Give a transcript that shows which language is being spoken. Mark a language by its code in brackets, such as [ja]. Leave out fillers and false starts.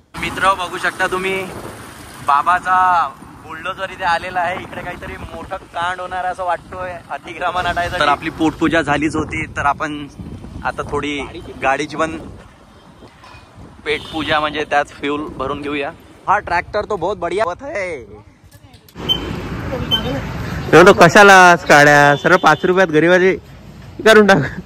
[mr] मित्र बघू शकता तुम्ही, बाबाचा बुलडोझर इथे आलेला आहे. इकडे काहीतरी मोठं कांड होणार असं वाटतोय अतिक्रमण हटायचं. तर आपली पोटपूजा झालीच होती, तर आपण आता थोडी गाडीची पण पेटपूजा म्हणजे त्यात फ्यूल भरून घेऊया. [hi] हा ट्रॅक्टर तो बहुत बढिया है. [mr] तो कशाला काढ्या सरळ 5 रुपयात गरीबाची करून टाक.